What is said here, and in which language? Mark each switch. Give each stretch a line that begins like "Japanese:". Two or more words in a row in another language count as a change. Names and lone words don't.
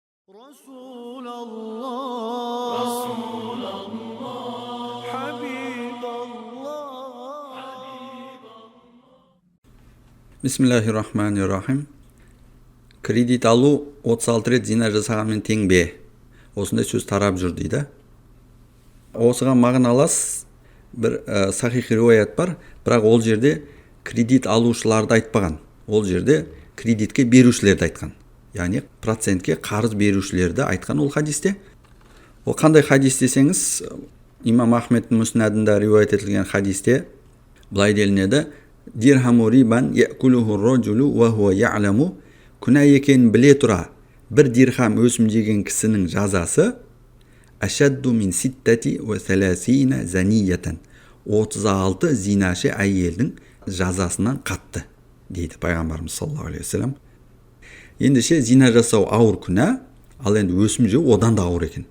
Arabic: رسول الله رسول الله حبيب الله Bismillahirrahmanirrahim.
Kazakh: Kredit алу 36 рет зина жасағанмен тең бе? Осындай сөз тарап жүр дейді. Осыған мағыналас бір сахих риуаят бар, бірақ ол жерде кредит алушыларды айтпаған. Ол жерде кредитке берушілерді айтқан. Яғни процентке қарыз берушілерді айтқан ол хадисте. Ол қандай хадис десеңіз, имам Ахмедтің мүснадында риуаят етілген хадисте былай делінеді:
Arabic: درهم ربا يأكله الرجل وهو يعلم,
Kazakh: күнә екенін біле тұра бір дирхам өсім жеген кісінің жазасы
Arabic: أشد من ستة وثلاثين زانية,
Kazakh: 36 зинашы әйелдің жазасынан қатты дейді пайғамбарымыз
Arabic: صلى الله عليه وسلم.
Kazakh: Ендеше зина жасау ауыр күнә, ал енді өсім жеу одан да ауыр екен.